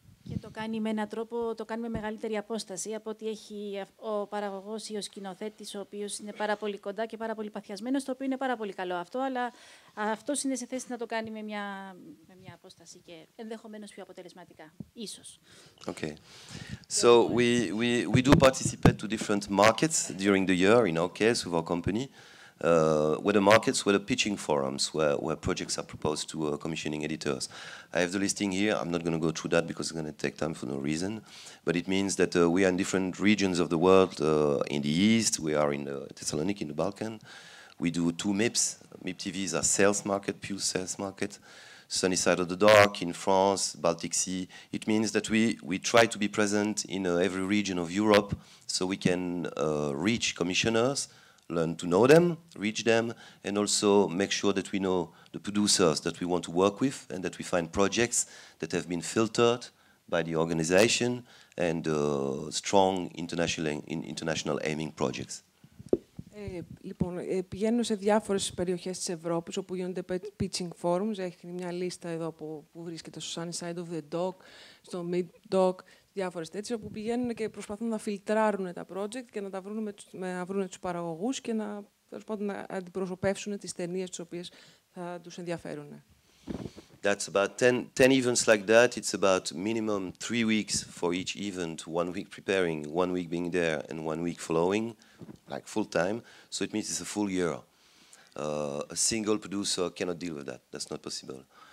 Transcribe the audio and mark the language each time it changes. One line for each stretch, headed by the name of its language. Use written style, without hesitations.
Greek: Και το κάνει με έναν τρόπο, το κάνει με μεγαλύτερη απόσταση από ότι έχει ο παραγωγός ή ο σκηνοθέτης, ο οποίος είναι πάρα πολύ κοντά και πάρα πολύ παθιασμένος, το οποίο είναι πάρα πολύ καλό αυτό, αλλά αυτός είναι σε θέση να το κάνει με μια απόσταση και ενδεχομένως πιο αποτελεσματικά, ίσως.
English: Okay. So we do participate to different markets during the year, in our case, with our company. Whether markets, whether pitching forums, where projects are proposed to commissioning editors. I have the listing here. I'm not going to go through that because it's going to take time for no reason. But it means that we are in different regions of the world. In the East, we are in Thessaloniki, in the Balkan. We do 2 MIPs. MIP TV is a sales market, pure sales market. Sunny Side of the Dark in France, Baltic Sea. It means that we try to be present in every region of Europe so we can reach commissioners, learn to know them, reach them, and also make sure that we know the producers that we want to work with and that we find projects that have been filtered by the organization and strong international aiming projects.
Greek: Λοιπόν, πηγαίνουν σε διάφορες περιοχές της Ευρώπης όπου γίνονται pitching forums. Έχει μια λίστα εδώ που βρίσκεται στο Sunny Side of the Dock, στο Mid Dock, διάφορες τέτοιες, όπου πηγαίνουν και προσπαθούν να φιλτράρουν τα project και να τα βρουν τους παραγωγούς και να αντιπροσωπεύσουν τις ταινίες τις οποίες θα τους ενδιαφέρουν.
English: That's about 10 events like that. It's about minimum 3 weeks for each event, 1 week preparing, 1 week being there, and 1 week following, like full time. So it means it's a full year. A single producer cannot deal with that. That's not possible.